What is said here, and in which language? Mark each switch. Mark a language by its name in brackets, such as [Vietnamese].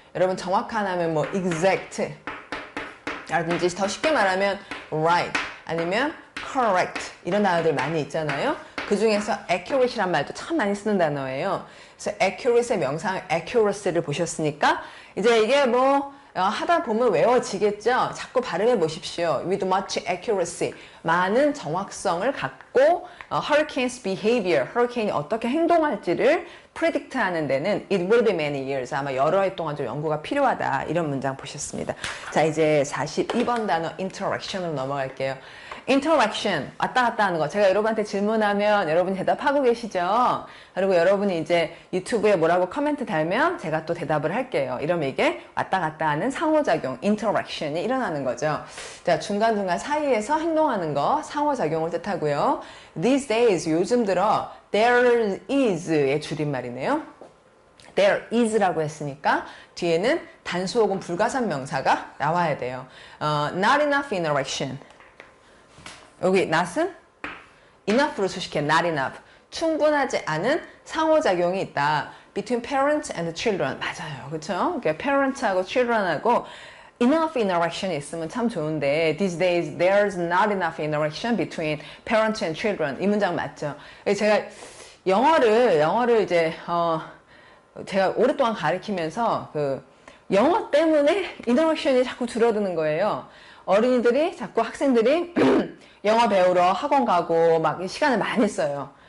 [Korean] 여러분 정확한 하면 뭐 exact 라든지, 더 쉽게 말하면 right 아니면 correct 이런 단어들 많이 있잖아요. 그 중에서 accurate이란 말도 참 참 많이 쓰는 단어예요. 그래서 accuracy의 명상 accuracy를 보셨으니까 이제 이게 뭐 하다 보면 외워지겠죠. 자꾸 발음해 보십시오. [English] With much accuracy. [Korean] 많은 정확성을 갖고 hurricane's behavior, hurricane이 어떻게 행동할지를 predict 하는 데는 [English] it will be many years. [Korean] 아마 여러 해 동안 좀 연구가 필요하다. 이런 문장 보셨습니다. 자, 이제 42번 단어 interaction으로 넘어갈게요. interaction, 왔다 갔다 하는 거. 제가 여러분한테 질문하면 여러분이 대답하고 계시죠? 그리고 여러분이 이제 유튜브에 뭐라고 커멘트 달면 제가 또 대답을 할게요. 이러면 이게 왔다 갔다 하는 상호작용, interaction이 일어나는 거죠. 자, 중간중간 사이에서 행동하는 거, 상호작용을 뜻하고요. [English] These days, [Korean] 요즘 들어 there is의 줄임말이네요. there is라고 했으니까 뒤에는 단수 혹은 불가산 명사가 나와야 돼요. [English] Not enough interaction. [Korean] 여기 not은 enough로 수식해. [English] not enough. [Korean] 충분하지 않은 상호작용이 있다. [English] between parents and children. [Korean] 맞아요. 그렇죠? 그러니까 [English] parents하고 children하고 enough interaction이 있으면 참 좋은데 these days there's not enough interaction between parents and children. [Korean] 이 문장 맞죠? 제가 영어를 이제 제가 오랫동안 가르치면서 그 영어 때문에 interaction이 자꾸 줄어드는 거예요. 어린이들이 자꾸 학생들이 영어 배우러 학원 가고 막 시간을 많이 써요.